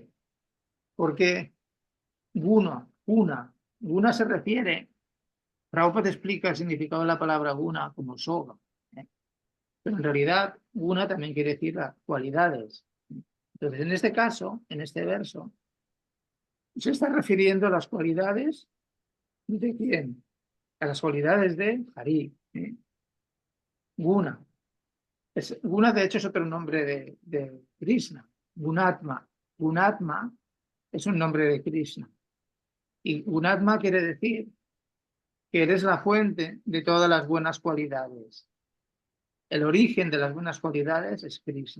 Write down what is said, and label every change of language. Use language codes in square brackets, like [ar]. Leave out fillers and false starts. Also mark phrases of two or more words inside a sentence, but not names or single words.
[es] Porque guna se refiere, Prabhupada explica el significado de la palabra guna como soga, pero en realidad guna también quiere decir las cualidades. Entonces, en este caso, en este verso, se está refiriendo a las cualidades de quién, a las cualidades de Hari. Guna. Guna, de hecho, es otro nombre de Krishna. Gunatma. Gunatma es un nombre de Krishna. Y Gunatma quiere decir que eres la fuente de todas las buenas cualidades. El origen de las buenas cualidades es Krishna.